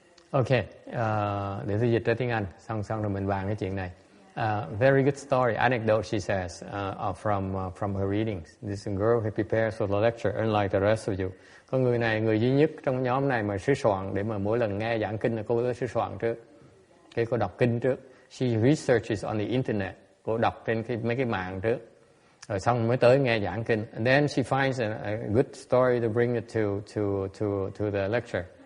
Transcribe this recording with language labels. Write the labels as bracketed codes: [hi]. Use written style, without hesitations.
[vi] Okay, để tôi dịch ra tiếng Anh, xong rồi mình bàn cái chuyện này. [en] Very good story, anecdote, she says, from her readings. This girl who prepares for the lecture, unlike the rest of you. [vi] Con người này, người duy nhất trong nhóm này mà sửa soạn để mà mỗi lần nghe giảng kinh là cô đã sửa soạn trước. Cô đọc kinh trước. [en] She researches on the internet. [vi] Cô đọc trên mấy cái mạng trước. Rồi xong mới tới nghe giảng kinh. [en] And then she finds a good story to bring it to the lecture.